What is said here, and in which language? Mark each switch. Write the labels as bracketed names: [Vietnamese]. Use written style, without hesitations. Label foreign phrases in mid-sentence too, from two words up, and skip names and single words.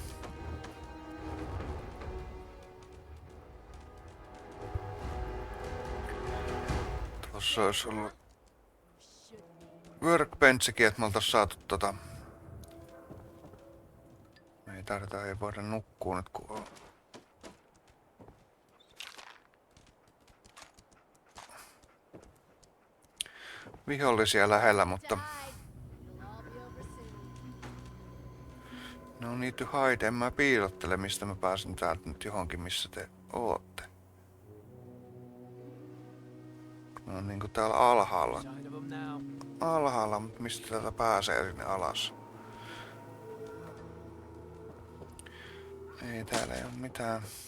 [Finnish] Tuossa olisi ollut workbenchikin, että me oltais saatu ei voida nukkua nyt kun on. Vihollisia lähellä, mutta [English] no need to hide. [Finnish] En mä piilottele, mistä mä pääsen täältä nyt johonkin, missä te ootte. No niinku täällä alhaalla. Alhaalla, mutta mistä täältä pääsee sinne alas? Ei, täällä ei oo mitään.